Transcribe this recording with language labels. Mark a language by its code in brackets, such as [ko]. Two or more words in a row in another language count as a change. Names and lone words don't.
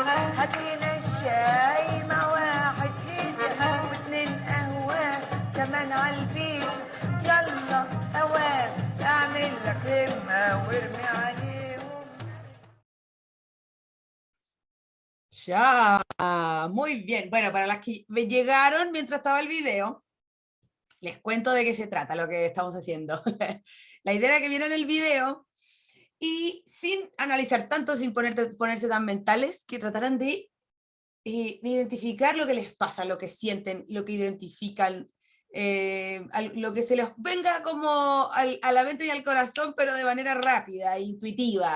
[ar] هات هنا الشاي مع واحد شيشة واتنين قهوة كمان عالبيشة. يلا اوام اعمل لك همة وارمي عليهم. [es] Ya, muy bien. Bueno, para las que me llegaron mientras estaba el video, les cuento de qué se trata lo que estamos haciendo. La idea era que vieran el video y sin analizar tanto, sin ponerse tan mentales, que trataran de identificar lo que les pasa, lo que sienten, lo que identifican, lo que se les venga como a la mente y al corazón, pero de manera rápida e intuitiva.